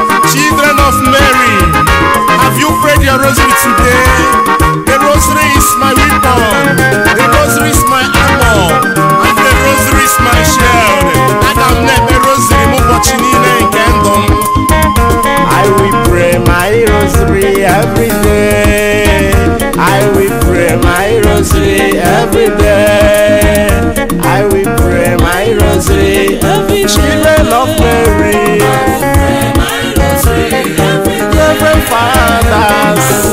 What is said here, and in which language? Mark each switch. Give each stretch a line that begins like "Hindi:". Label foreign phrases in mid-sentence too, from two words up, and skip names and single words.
English: Children of Mary, have you prayed your rosary today? The rosary is my weapon. The rosary is my armor. And the rosary is my shield.
Igbo: Aga m na-ekpe rosary m ụbọchị niile nke ndụ m.
English: I will pray my rosary every day. I will pray my rosary every day. I will pray my rosary. Children of Mary, Reverend fathers,